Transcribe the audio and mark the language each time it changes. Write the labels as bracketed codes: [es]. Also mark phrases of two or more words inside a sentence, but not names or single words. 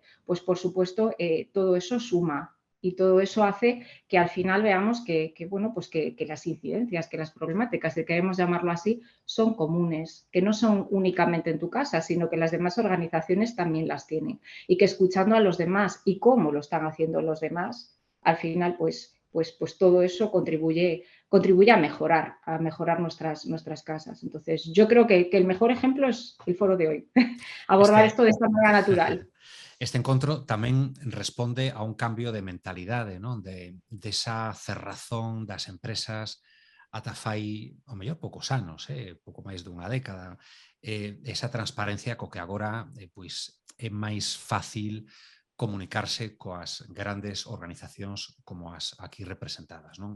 [es] Pues, por supuesto, todo eso suma. Y todo eso hace que al final veamos bueno, pues que las incidencias, que las problemáticas, si queremos llamarlo así, son comunes, que no son únicamente en tu casa, sino que las demás organizaciones también las tienen. Y que escuchando a los demás y cómo lo están haciendo los demás, al final, pues todo eso contribuye a mejorar nuestras casas. Entonces, yo creo que el mejor ejemplo es el foro de hoy. Abordar esto de esta manera natural. [gl] Este encontro tamén responde a un cambio de mentalidade, non? De esa cerrazón das empresas ata fai, ao mellor, poucos anos, pouco máis dunha década. Esa transparencia co que agora pois, é máis fácil comunicarse coas grandes organizacións como as aquí representadas, non?